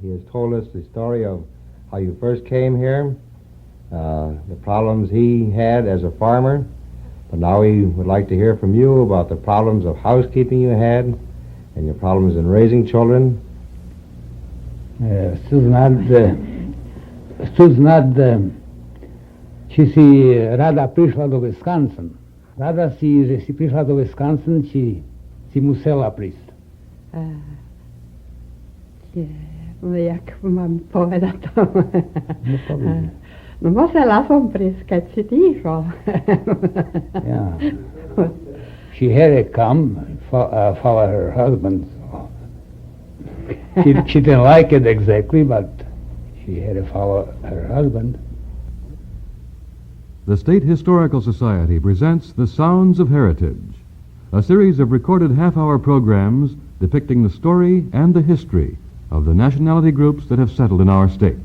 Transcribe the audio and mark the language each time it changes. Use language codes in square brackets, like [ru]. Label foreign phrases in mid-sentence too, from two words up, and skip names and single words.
[en] He has told us the story of how you first came here, the problems he had as a farmer, but now he would like to hear from you about the problems of housekeeping you had and your problems in raising children. [sk] Suznad, či si rada prišla do Wisconsin. Rada si, že si prišla do Wisconsin, či si musela prísť? Jak mám povedať to? No musela som prísť, keď si ty išol. [en] Yeah. She had to come and follow her husband. She didn't like it exactly, but she had to follow her husband. The State Historical Society presents The Sounds of Heritage, a series of recorded half-hour programs depicting the story and the history of the nationality groups that have settled in our state.